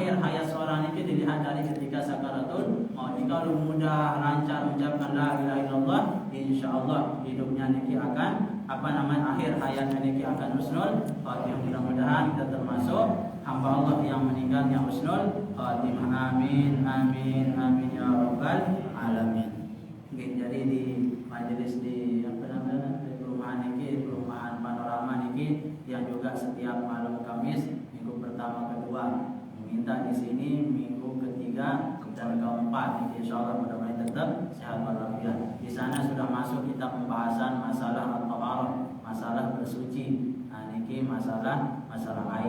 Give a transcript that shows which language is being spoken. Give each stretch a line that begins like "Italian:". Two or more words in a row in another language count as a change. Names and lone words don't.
Indonesian: ayat suara ini dilihat dari ketika sakaratul maut. Jika lu mudah lancar mengucapkan
Arabic: لا إله إلا الله,
Indonesian: insyaallah hidupnya niki akan akhir hayatnya niki akan
Arabic: حسن الخاتمة.
Indonesian: Mudah-mudahan kita termasuk hamba Allah yang meninggalnya
Arabic: حسن الخاتمة. آمين آمين آمين يا رب العالمين.
Indonesian: Jadi di majelis di perumahan niki, perumahan panorama niki yang juga setiap malam Kamis minggu pertama kedua minta di sini minggu ketiga dan keempat. Insyaallah mudah-mudahan tetap sehat walafiat. Di sana sudah masuk kita pembahasan masalah at-taharah, masalah bersuci. Nah, niki masalah air.